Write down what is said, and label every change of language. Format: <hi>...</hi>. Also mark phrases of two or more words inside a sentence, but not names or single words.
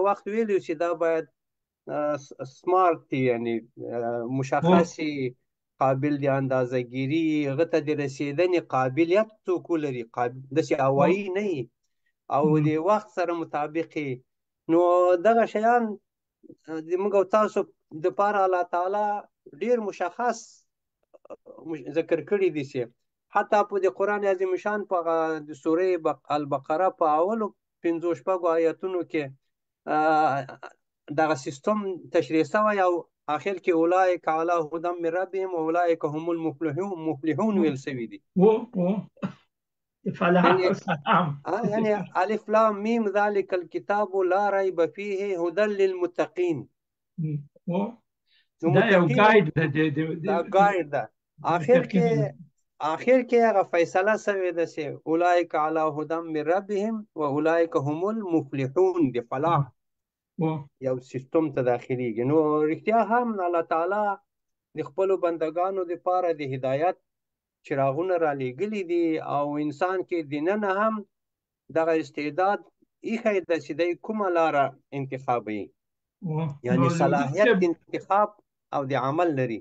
<ps>وخت ویلو چې دا باید سمارټ یعنی مشخص قابل د اندازهګیري هغه ته د رسېدنې قابلیت څوک ولري داسې هوایي نه وي او د وخت سره مطابق نو دغه شیان موږ او تاسو دپاره الله تعالی ډېر مشخص ذکر کړي دي چې حتی په د قرآن عظیم شان په د سورې البقره په اولو 5 آیاتونو کې دغه سیستم تشریح شوی او آخر کې</ps> <ar>اولئک علی هدی من ربهم واولئک هم المفلحون</ar> <ps>ویل شوي دي يعني</ps> <ar>الف لام میم ذلك الكتاب لا ريب فيه هدى للمتقين</ar> <ps>دا یو گایډ ده آخر کې هغه فیصله شوې ده چې</ps> <ar>اولئک علی هدی من ربهم واولئک هم المفلحون</ar> <ps>د فلاح یو سیستم ته داخليږي نو رښتیا هم الله تعالی د خپلو بندگانو دپاره د هدایت چراغونه را لېږلي دي او انسان کې دننه هم دغه استعداد ایښی ده چې دی کومه لاره انتخابوي یعنی صلاحیت انتخاب او د عمل لري</ps>